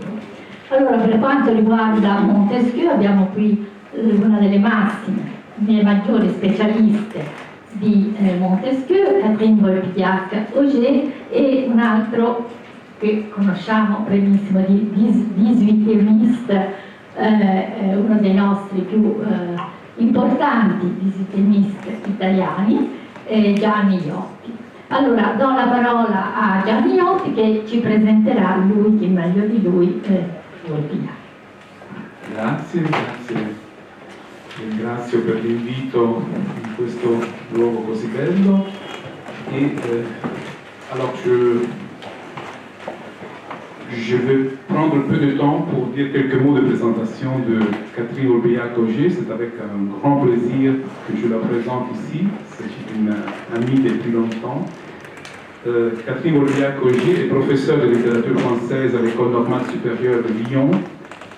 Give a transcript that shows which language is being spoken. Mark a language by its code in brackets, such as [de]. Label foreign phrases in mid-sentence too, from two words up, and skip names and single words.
[it] Allora, per quanto riguarda Montesquieu, abbiamo qui una delle massime, le maggiori specialiste di Montesquieu, Catherine Volpidiac-Auger, e un altro che conosciamo benissimo di 18ème, uno dei nostri più importanti 18ème italiani, Gianni Iotti. Allora, do la parola a Gianni Iotti che ci presenterà lui, che meglio di lui, Volpidiac. Grazie. Ringrazio per l'invito in questo luogo così bello. [fr] Alors je vais prendre un peu de temps pour dire quelques mots de présentation de Catherine Volpidiac-Auger. C'est avec un grand plaisir que je la présente ici. C'est une amie depuis longtemps. Catherine Volpidiac-Auger est professeure de littérature française à l'École normale supérieure de Lyon.